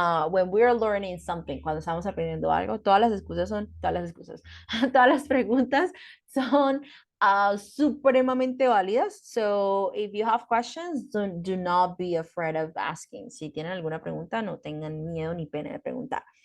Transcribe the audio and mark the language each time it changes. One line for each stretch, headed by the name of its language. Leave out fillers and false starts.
English: When we are learning something,
Spanish: cuando estamos aprendiendo algo, todas las todas las preguntas son supremamente válidas.
English: So if you have questions, do not be afraid of asking.
Spanish: Si tienen alguna pregunta, no tengan miedo ni pena de preguntar.